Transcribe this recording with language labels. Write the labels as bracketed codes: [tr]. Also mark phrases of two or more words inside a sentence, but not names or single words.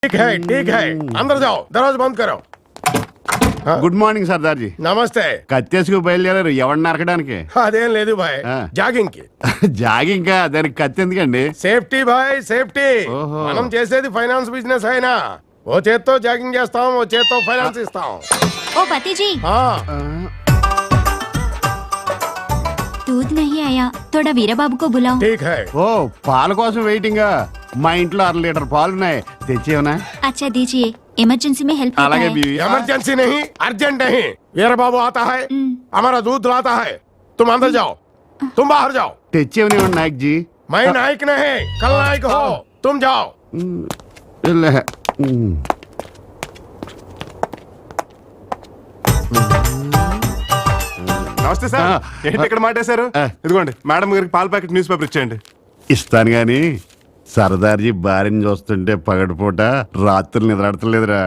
[hi] ठीक है अंदर जाओ दरवाजा बंद करो [en] good morning [te] సర్దార్జీ. నమస్తే. కత్తేసుకు బయలుదేరారు ఎవరిని నరకడానికి? అదేం లేదు భాయ్, జాగింగ్ కి. జాగింగ్ కా? దానికి కత్తి ఎందుకండి? సేఫ్టీ భాయ్, సేఫ్టీ. ఓహో. మనం చేసేది [en] finance business [te] అయినా ఓ చేత్తో జాగింగ్ చేస్తాం, ఓ చేత్తో ఫైనాన్స్ ఇస్తాం. [hi] ओ पति जी, दूध नहीं आया, थोड़ा वीरा बाबू को बुलाओ. ठीक है. [te] ఓ పాల కోసం వెయిటింగ్. మా ఇంట్లో 1 లీటర్ పాలు ఉన్నాయి, తెచ్చేవనా? [hi] अच्छा दीजिए, इमरजेंसी में हेल्प [te] అలాగే [hi] है. బీవీ. इमरजेंसी नहीं, अर्जेंट नहीं. वीर बाबू आता है, हमारा दूध लाता है. तुम अंदर जाओ, तुम बाहर जाओ. [te] తెచ్చేవనివ్వండి నాయక్ జీ. [hi] मैं नायक नहीं, कल नायक हो. तुम जाओ. [te] వెళ్ళే. నమస్తే సార్. ఏంటి ఇక్కడ మాటేశారు? ఇదిగోండి మేడం గారికి పాల [en] packet news paper [te] ఇచ్చేయండి. ఇస్తాను గాని సర్దార్జీ భార్యని చూస్తుంటే పగటిపూట రాత్రులు నిద్రాడతలేదురా.